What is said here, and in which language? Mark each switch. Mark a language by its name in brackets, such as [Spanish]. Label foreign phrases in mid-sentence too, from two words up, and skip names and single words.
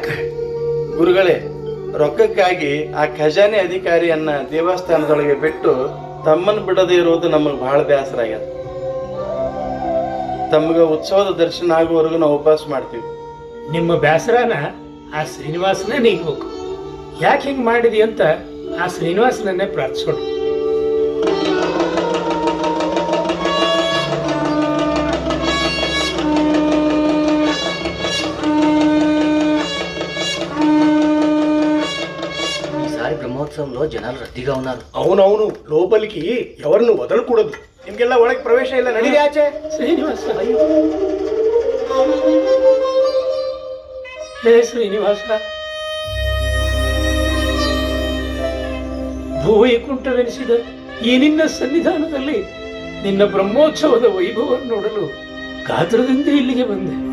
[Kannada] ಗುರುಗಳೇ, ರೊಕ್ಕಕ್ಕಾಗಿ ಆ ಖಜಾನೆ ಅಧಿಕಾರಿಯನ್ನ ದೇವಸ್ಥಾನದೊಳಗೆ ಬಿಟ್ಟು ತಮ್ಮನ್ನು ಬಿಡದೇ ಇರುವುದು ನಮಗೆ ಬಹಳ ಬೇಸರ ಆಗ್ಯದ. ತಮ್ಗೆ ಉತ್ಸವದ ದರ್ಶನ ಆಗುವವರೆಗೂ ನಾವು ಉಪವಾಸ ಮಾಡ್ತೀವಿ. ನಿಮ್ಮ ಬೇಸರನ ಆ ಶ್ರೀನಿವಾಸನೇ ನೀಗ್ಬೇಕು. ಯಾಕೆ ಹಿಂಗೆ ಮಾಡಿದಿ ಅಂತ ಆ ಶ್ರೀನಿವಾಸನನ್ನೇ ಪ್ರಾರ್ಥಿಸೋಣ. [Telugu] ఈసారి బ్రహ్మోత్సవంలో జనాలు రద్దీగా ఉన్నారు. అవునవును, లోపలికి ఎవరిని వదలకూడదు. [Kannada] ನಿಮ್ಗೆಲ್ಲ ಒಳಗೆ ಪ್ರವೇಶ ಇಲ್ಲ, ನಡೀರಿ ಆಚೆ. ಶ್ರೀನಿವಾಸ, ಹೇ ಶ್ರೀನಿವಾಸ, ಭೂವೈಕುಂಠವೆನಿಸಿದ ಈ ನಿನ್ನ ಸನ್ನಿಧಾನದಲ್ಲಿ ನಿನ್ನ ಬ್ರಹ್ಮೋತ್ಸವದ ವೈಭವವನ್ನು ನೋಡಲು ಗಾತ್ರದಿಂದ ಇಲ್ಲಿಗೆ ಬಂದೆ.